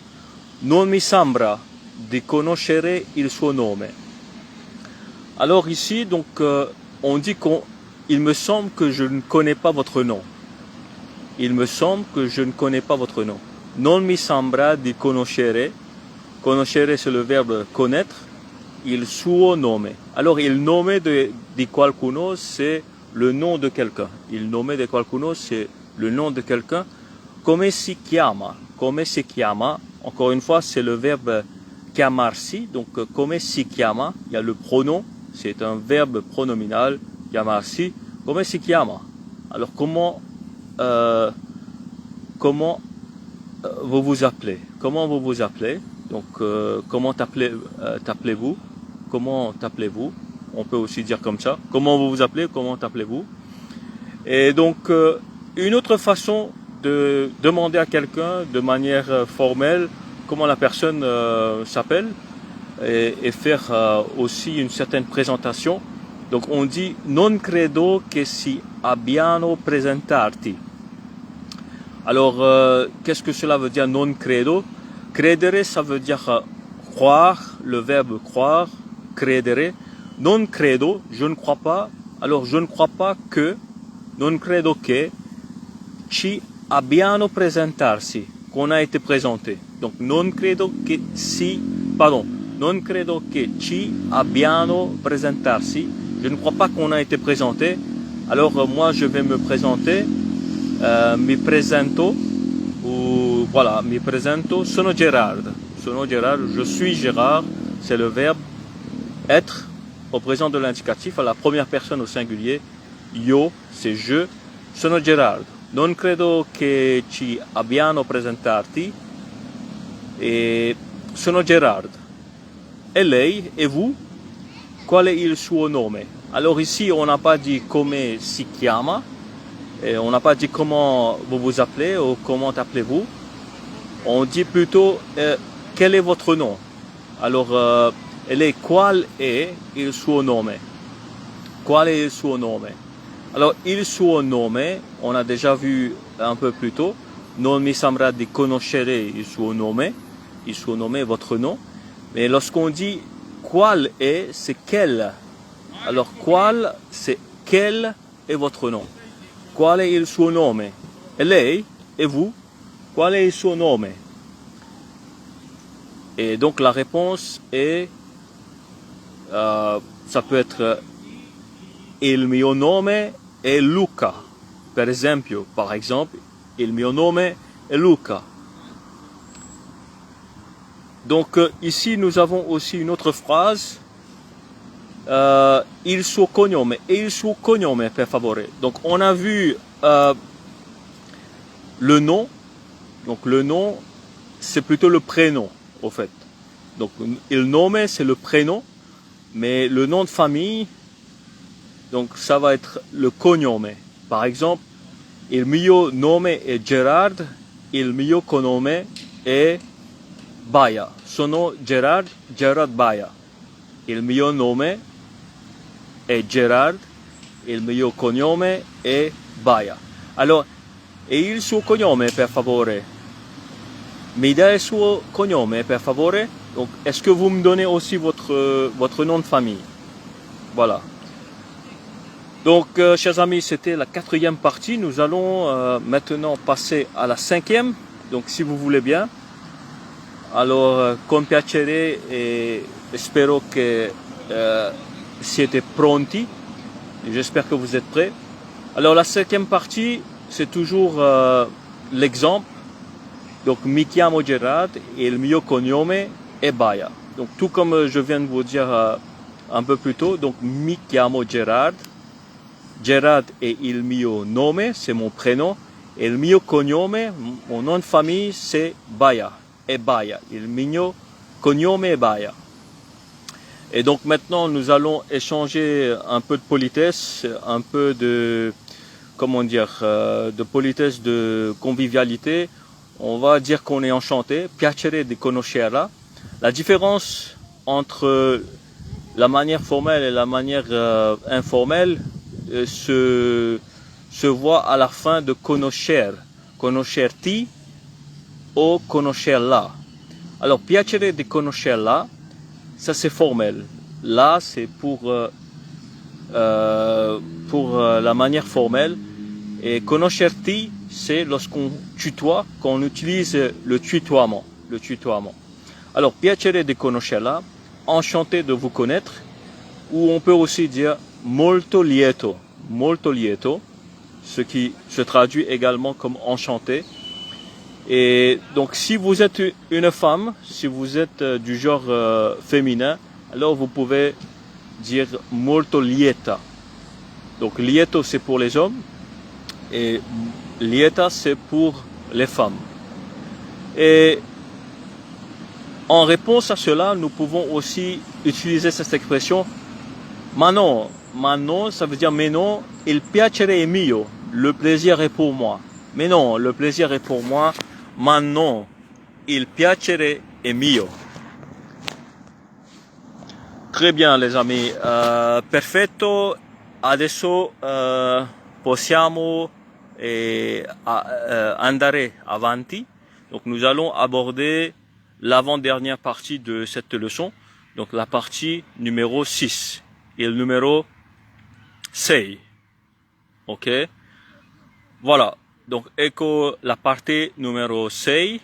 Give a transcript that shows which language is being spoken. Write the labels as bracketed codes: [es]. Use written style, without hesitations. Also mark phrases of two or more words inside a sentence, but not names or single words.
[it] Non mi sembra di conoscere il suo nome. [fr] Alors ici donc on dit qu'il me semble que je ne connais pas votre nom. Il me semble que je ne connais pas votre nom. [it] Non mi sembra di conoscere. [fr] Conoscere c'est le verbe connaître. [it] Il suo nome. [fr] Alors [it] il nome di qualcuno [fr] c'est le nom de quelqu'un. [it] Il nome di qualcuno [fr] c'est le nom de quelqu'un. [it] Come si chiama? Come si chiama? [fr] Encore une fois c'est le verbe chiamarsi. Donc [it] come si chiama? [fr] Il y a le pronom. C'est un verbe pronominal. [it] Chiamarsi. Come si chiama? [fr] Alors comment vous vous appelez? Comment vous vous appelez? Donc comment t'appelez-vous? Comment t'appelez-vous? on peut aussi dire comme ça. Comment vous vous appelez, comment t'appelez-vous? Et donc, une autre façon de demander à quelqu'un de manière formelle comment la personne s'appelle et faire aussi une certaine présentation. Donc on dit [it] non credo che si abbiano presentarti. [fr] Alors qu'est-ce que cela veut dire [it] non credo? Credere, [fr] ça veut dire croire, le verbe croire, [it] credere. Non credo, [fr] je ne crois pas. Alors je ne crois pas que, [it] non credo che ci abbiano presentarsi, [fr] qu'on a été présenté. [it] Donc non credo che si, pardon, non credo che ci abbiano presentarsi. [fr] Je ne crois pas qu'on a été présenté. Alors moi je vais me présenter. [it] Mi presento, [fr] ou voilà, [it] mi presento. Sono Gerard. Sono Gerard. [fr] Je suis Gérard. C'est le verbe être au présent de l'indicatif à la première personne au singulier. Io, c'est je. [it] Sono Gerard. Non credo che ci abbiano presentarti. E sono Gerard. E lei, et vous? Qual è il suo nome? [fr] Alors ici, on n'a pas dit [it] come si chiama, [fr] et on n'a pas dit comment vous vous appelez ou comment appelez-vous. On dit plutôt quel est votre nom. Alors, elle est [it] qual è il suo nome? Qual è il suo nome? Alors, il suo nome, [fr] on a déjà vu un peu plus tôt. [it] Non mi sembra di conoscere il suo nome. Il suo nome, [fr] votre nom. Mais lorsqu'on dit qual est, c'est quel. Alors, qual, c'est quel est votre nom. [it] Qual è il suo nome? E lei? [fr] Et vous? [it] Qual è il suo nome? [fr] Et donc, la réponse est, ça peut être [it] il mio nome è Luca. Per esempio, [fr] par exemple, [it] il mio nome è Luca. [fr] Donc ici nous avons aussi une autre phrase, [it] il suo cognome, et il suo cognome per favore. [fr] Donc on a vu le nom, donc le nom c'est plutôt le prénom au fait. Donc [it] il nome [fr] c'est le prénom, mais le nom de famille, donc ça va être le cognome. Par exemple, [it] il mio nome è Gerard, il mio cognome è Baia. Sono Gerard Baia. Il mio nome è Gerard, il mio cognome è Baia. Alors, e il suo cognome per favore? Mi dà il suo cognome per favore? [fr] Donc, est-ce que vous me donnez aussi votre nom de famille? Voilà. Donc, chers amis, c'était la 4e partie. Nous allons maintenant passer à la 5e. Donc, si vous voulez bien. Alors, [it] con piacere e spero che siete pronti. [fr] J'espère que vous êtes prêts. Alors, la 5e partie, c'est toujours l'exemple. Donc, [it] mi chiamo Gerard et il mio cognome è Baia. [fr] Donc, tout comme je viens de vous dire un peu plus tôt. Donc, [it] mi chiamo Gerard. Gerard è il mio nome, [fr] c'est mon prénom. [it] Et il mio cognome, [fr] mon nom de famille, c'est Baia. Et Baia. [it] Il mio cognome è Baia. [fr] Et donc maintenant, nous allons échanger un peu de politesse, un peu de, comment dire, de politesse, de convivialité. On va dire qu'on est enchanté. [it] Piacere di conoscerla. [fr] La différence entre la manière formelle et la manière informelle se voit à la fin de conoscer. [it] Conoscerti o conoscerla. Alors, piacere di conoscerla, [fr] ça c'est formel. Là, c'est pour la manière formelle. Et conoscerti, c'est lorsqu'on tutoie, qu'on utilise le tutoiement. Le tutoiement. Alors, [it] piacere di conoscerla, [fr] enchanté de vous connaître, ou on peut aussi dire [it] molto lieto, [fr] ce qui se traduit également comme enchanté. Et donc, si vous êtes une femme, si vous êtes du genre féminin, alors vous pouvez dire [it] molto lieta. [fr] Donc, lieto, c'est pour les hommes et lieta, c'est pour les femmes. Et en réponse à cela, nous pouvons aussi utiliser cette expression [it] Ma non, [fr] ça veut dire mais non, [it] il piacere è mio. [fr] Le plaisir est pour moi. Mais non, le plaisir est pour moi. [it] Ma non, il piacere è mio. [fr] Très bien les amis, [it] perfetto. Adesso possiamo andare avanti. [fr] Donc nous allons aborder l'avant-dernière partie de cette leçon. Donc la partie numéro 6 et le numéro 6. Ok? Voilà. Donc ecco la partie numéro 6.